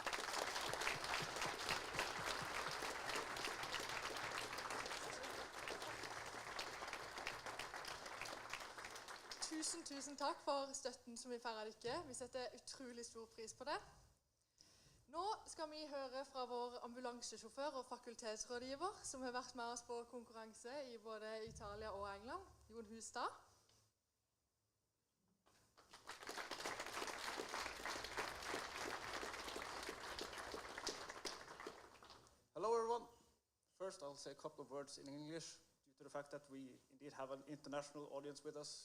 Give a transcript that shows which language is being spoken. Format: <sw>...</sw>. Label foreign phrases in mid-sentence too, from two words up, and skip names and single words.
<no>Tusen takk for støtten som vi får av dere. Vi setter utrolig stor pris på det. Nå skal vi høre fra vår ambulansesjåfør og fakultetsrådgiver, som har vært med oss på konkurranse i både Italia og England, Jon Hustad.</no> <en>Hello everyone. First I'll say a couple of words in English due to the fact that we indeed have an international audience with us.</en>